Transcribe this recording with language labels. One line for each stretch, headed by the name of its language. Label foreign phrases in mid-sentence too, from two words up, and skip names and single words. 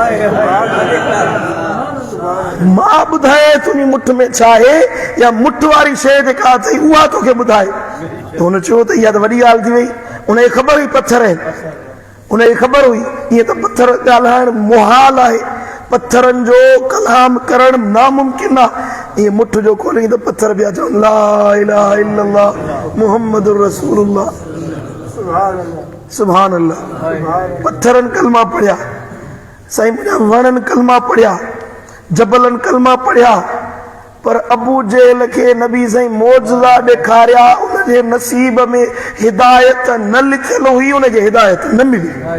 Sindhi: मां ॿुधायां तुंहिंजी मुठ में छा आहे या मुठ वारी शइ जेका अथई उहा तोखे ॿुधाए हुन चयो त इहा त वॾी ॻाल्हि थी वई उनखे ख़बर हुई पथर आहिनि उनखे ख़बर हुई ईअं त पथर ॻाल्हाइण मुहाल आहे पत्थरनि जो कलाम करणु नामुमकिन आहे ईअं मुठ जो खोली त पत्थर पिया चवनि
Arabic: لا إله إلا الله محمد رسول الله سبحان الله
Sindhi: पत्थरनि कलमा पढ़िया साईं मुंहिंजा वणनि कलमा पढ़िया जबलनि कलमा पढ़िया पर अबू जहल खे नबी साईं मोजज़ा ॾेखारिया उनजे नसीब में हिदायत न लिखियल हुई उनखे हिदायत न मिली